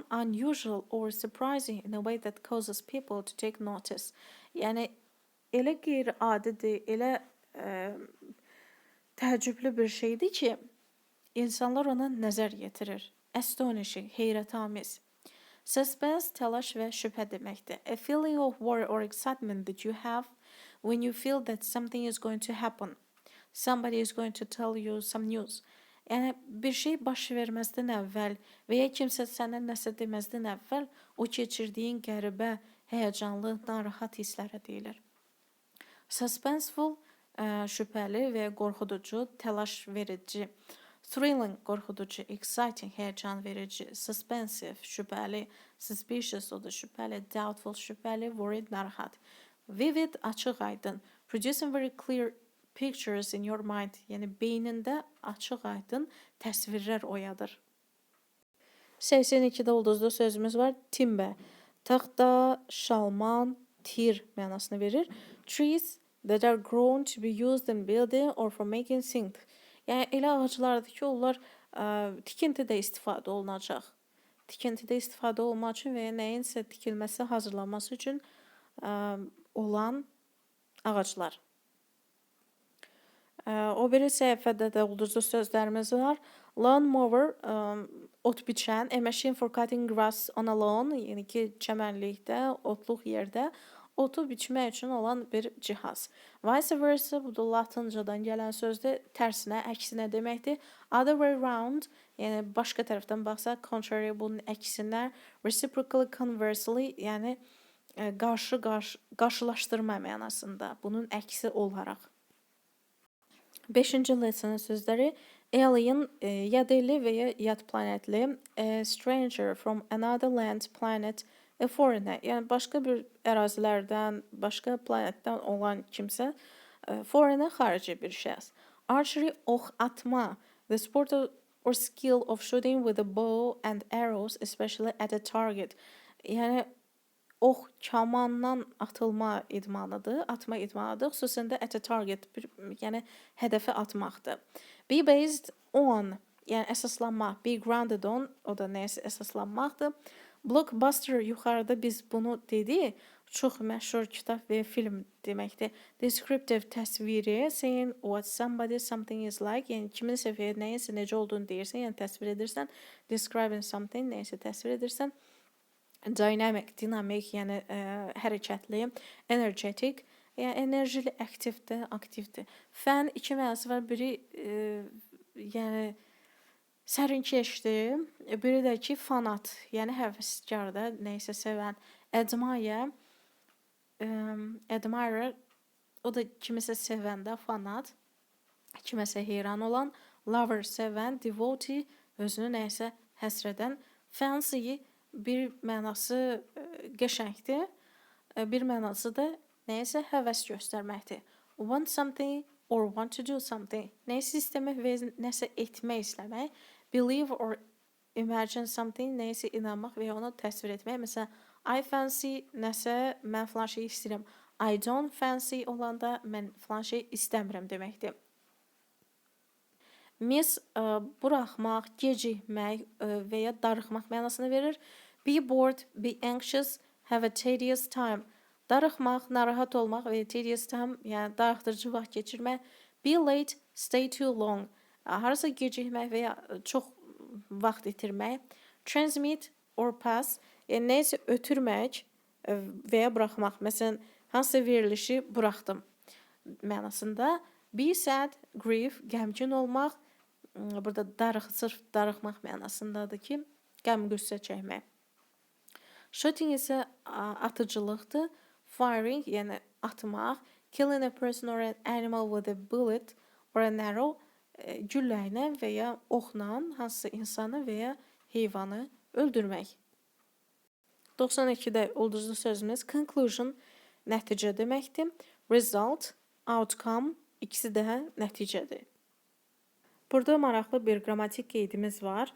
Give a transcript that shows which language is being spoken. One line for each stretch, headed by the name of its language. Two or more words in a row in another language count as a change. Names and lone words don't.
English: Unusual or surprising in a way that causes people to take notice.
Azerbaijani: Yəni elə qeyri-adidir, elə təəccüblü bir şeydir ki, insanlar ona nəzər yetirir. Astonishing, heyrətamiz. Suspense, təlaş və şübhə deməkdir.
English: A feeling of worry or excitement that you have when you feel that something is going to happen. Somebody is going to tell you some news.
Azerbaijani: Yəni bir şey baş verməzdən əvvəl və ya kimsə sənə nəsə deməzdən əvvəl o keçirdiyin qəribə, həyəcanlı, narahat hisslərə deyilir. Suspenseful, şübhəli və qorxuducu, təlaş verici. Thrilling, qorxuducu, exciting, həyəcan verici. Suspensive, şübhəli. Suspicious, o da şübhəli. Doubtful, şübhəli. Worried, narahat. Vivid, açıq aydın.
English: Producing very clear pictures in your mind.
Azerbaijani: Yəni beynində açıq aydın təsvirlər oyadır. 82-də ulduzlu sözümüz var. Timber, taxta, şalman, tir mənasını verir.
English: Trees that are grown to be used in building or for making things.
Azerbaijani: Yəni elə ağaclardır ki, onlar tikintidə istifadə olunacaq. Tikintidə istifadə olmaq üçün və ya nəyinsə tikilməsi, hazırlanması üçün olan ağaclar. O biri səhifədə də ulduzlu sözlərimiz var. Lawnmower ot biçən,
English: a machine for cutting grass on a lawn,
Azerbaijani: yəni ki, çəmənlikdə, otluq yerdə otu biçmək üçün olan bir cihaz. Vice versa, bu da latıncadan gələn sözdür, tərsinə, əksinə deməkdir.
English: Other way round,
Azerbaijani: yəni başqa tərəfdən baxsaq, contrary bunun əksinə, reciprocally, conversely, yəni qarşılaşdırma mənasında, bunun əksi olaraq. 5-ci lessonun sözləri alien, yad elli və ya yad planetli,
English: a stranger from another land, planet, a foreigner,
Azerbaijani: yəni başqa bir ərazilərdən, başqa planetdən olan kimsə, foreigner xarici bir şəxs.
English: Archery,
Azerbaijani: ox atma,
English: the sport or skill of shooting with a bow and arrows, especially at a target.
Azerbaijani: Yəni ox kamandan atılma idmanıdır, atma idmanıdır. Xüsusən də
English: at a target,
Azerbaijani: yəni hədəfə atmaqdır.
English: Be based on,
Azerbaijani: yəni əsaslanmaq.
English: Be grounded on,
Azerbaijani: o da nəyisə əsaslanmaqdır. Blockbuster, yuxarıda biz bunu dedik. Çox məşhur kitab və film deməkdir. Descriptive, təsviri,
English: saying what somebody, something is like,
Azerbaijani: yəni kiminsə və nəyisə necə olduğunu deyirsən, yəni təsvir edirsən.
English: Describing something,
Azerbaijani: nəyisə təsvir edirsən. Dynamic, dinamik, yəni hərəkətli. Energetic, yəni enerjili, aktivdir. Fən iki mənası var. Biri yəni sərinkeşdir, biri də ki fanat, yəni həvəskardır, nəyisə sevən. Admirer, o da kimisə sevəndə fanat, kiməsə heyran olan. Lover, sevən. Devotee, özünü nəyisə həsr edən. Fancy, bir mənası qəşəngdir, bir mənası da nəyisə həvəs göstərməkdir.
English: Want something or want to do something,
Azerbaijani: nəyisə istəmək və nəsə etmək istəmək.
English: Believe or imagine something,
Azerbaijani: nəyisə inanmaq və onu təsvir etmək. Məsələn,
English: I fancy
Azerbaijani: nəsə, mən filan şey istəyirəm.
English: I don't fancy
Azerbaijani: olanda mən filan şey istəmirəm deməkdir. Miss, buraxmaq, gecikmək və ya darıxmaq mənasını verir.
English: Be bored, be anxious, have a tedious time.
Azerbaijani: Darıxmaq, narahat olmaq və
English: tedious time,
Azerbaijani: yəni darıxdırıcı vaxt keçirmək.
English: Be late, stay too long.
Azerbaijani: Harasa gecikmək və ya çox vaxt itirmək.
English: Transmit or pass,
Azerbaijani: yəni nəyisə ötürmək və ya buraxmaq. Məsələn, hansısa verilişi buraxdım mənasında.
English: Be sad, grieve,
Azerbaijani: qəmgin olmaq. Burada sırf darıxmaq mənasındadır ki, qəm qüssə çəkmək. Shooting isə atıcılıqdır. Firing, yəni atmaq.
English: Killing a person or an animal with a bullet or an arrow,
Azerbaijani: güllə ilə və ya oxla hansısa insanı və ya heyvanı öldürmək. 92-də ulduzlu sözümüz conclusion, nəticə deməkdir. Result, outcome, ikisi də nəticədir. Burada maraqlı bir qrammatik qeydimiz var.